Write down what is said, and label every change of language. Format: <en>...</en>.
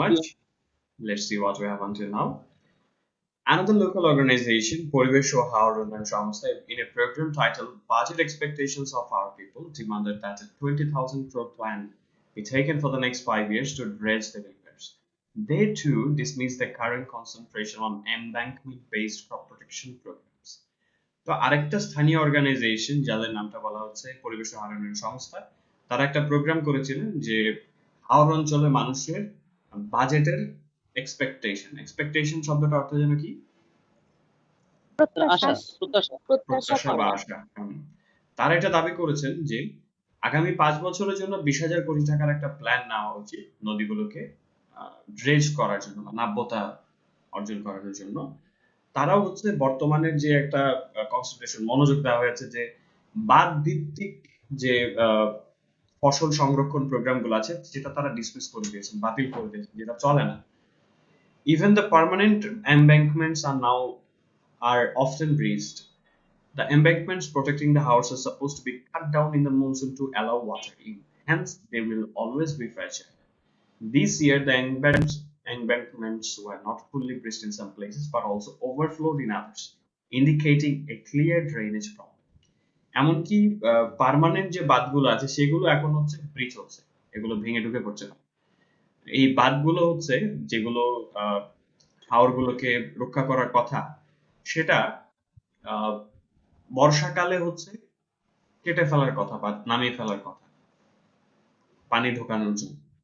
<en>much. Let's see what we have until now. Another local organization, Poribesh Unnayon Samstha, in a program titled Budget Expectations of Our People, demanded that a 20,000 crore plan be taken for the next 5 years to dredge the rivers. They too dismissed the current concentration on embankment-based crop protection programs.</en> <bn>তো আরেকটা স্থানীয় organisation যাদের নামটা বলা হচ্ছে পরিবেশ উন্নয়ন সংস্থা, তারা একটা প্রোগ্রাম করেছিলেন যে হাওর অঞ্চলে মানুষের বাজেটের এক্সপেকটেশন শব্দটা অর্থ যেন কি? আশা, প্রত্যাশা। প্রত্যাশা বা আশা। তারা এটা দাবি করেছেন যে আগামী 5 বছরের জন্য 20,000 কোটি টাকার একটা প্ল্যান নেওয়া উচিত নদীগুলোকে ড্রেজ করার জন্য বা নাব্যতা অর্জন করার জন্য। তারাও হচ্ছে বর্তমানের যে একটা কনসেন্ট্রেশন মনোযোগ দেওয়া হয়েছে যে বাঁধ ভিত্তিক যে ফসল সংরক্ষণ প্রোগ্রামগুলো আছে যেটা তারা ডিসমিস করে দিয়েছেন, বাতিল করে দিয়েছেন, যেটা চলে না।</bn> <en>Even the permanent embankments are often breached. The embankments protecting the house are supposed to be cut down in the monsoon to allow water in. Hence, they will always be fragile. This year, the embankments were not fully breached in some places, but also overflowed in others, indicating a clear drainage problem.</en> <bn>এমনকি permanent যে বাঁধগুলো আছে সেগুলো এখন হচ্ছে ব্রিচ হচ্ছে, এগুলো ভেঙে ঢুকে পড়ছে না। এই বাঁধগুলো হচ্ছে যেগুলো হাওরগুলোকে রক্ষা করার কথা, সেটা বর্ষাকালে হচ্ছে কেটে ফেলার কথা বা নামিয়ে ফেলার কথা পানি ঢোকানোর জন্য।</bn>